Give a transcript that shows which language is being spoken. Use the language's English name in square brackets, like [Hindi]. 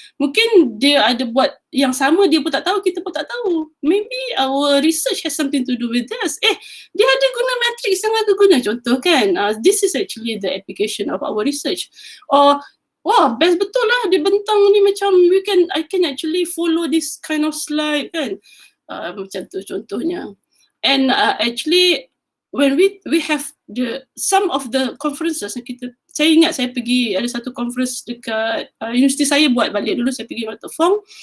[Malay] Mungkin dia ada buat yang sama, dia pun tak tahu, kita pun tak tahu. [English] Maybe our research has something to do with this. [Malay] Dia ada guna matrix yang aku guna, contoh kan. [English] This is actually the application of our research. Or, [Malay] wah, best betul lah, dia bentang ni macam, [English] I can actually follow this kind of slide kan. [Malay] Macam tu contohnya. [English] And actually, when we have some of the conferences [Malay] saya ingat saya pergi ada satu conference dekat universiti saya, buat balik dulu, saya pergi Waterfong.